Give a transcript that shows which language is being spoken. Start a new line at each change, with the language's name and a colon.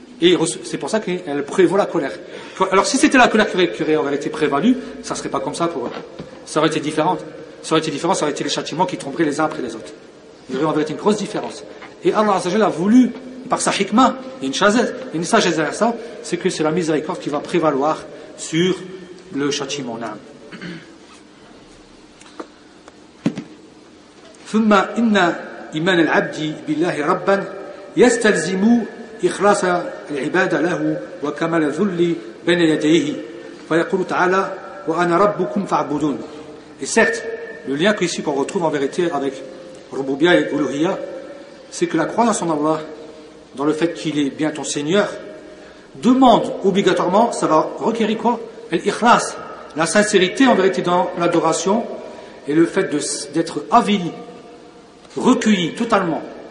French: Et c'est pour ça qu'elle prévaut la colère. Alors si c'était la colère qui aurait en vérité prévalue, ça ne serait pas comme ça pour eux. Ça aurait été différent. Ça aurait été différent, ça aurait été les châtiments qui tomberaient les uns après les autres. Il y aurait en vérité une grosse différence. Et Allah Azzajal a voulu, par sa hikmah, une sagesse derrière ça, c'est que c'est la miséricorde qui va prévaloir sur le châtiment.
Arabic: ثم إن إيمان العبد بالله ربا يستلزم إخلاص العبادة له وكمال الذل بين يديه فيقول تعالى وأنا ربكم فاعبدون.
French: Et certes, le lien qu'ici qu'on retrouve en vérité avec Rububia et Uluhiya, c'est que la croyance en Allah, dans le fait qu'il est bien ton Seigneur, demande obligatoirement, ça va requérir quoi ? L'ikhlas, la sincérité en vérité dans l'adoration et le fait d'être avili, recueilli totalement.